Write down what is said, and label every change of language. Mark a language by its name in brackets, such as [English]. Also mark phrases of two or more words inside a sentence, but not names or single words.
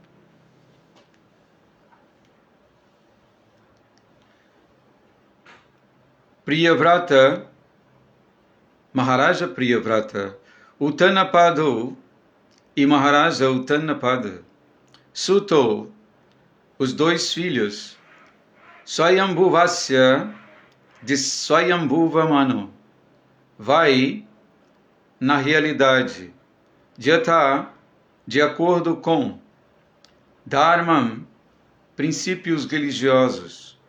[Portuguese] Priyavrata, Maharaja Priyavrata, Uttanapado e Maharaja Uttanapada, Suto, os dois filhos, Swayambhuvasya, de Swayambhuva Manu, vai, na realidade, Jatha, de acordo com, Dharmam, princípios religiosos,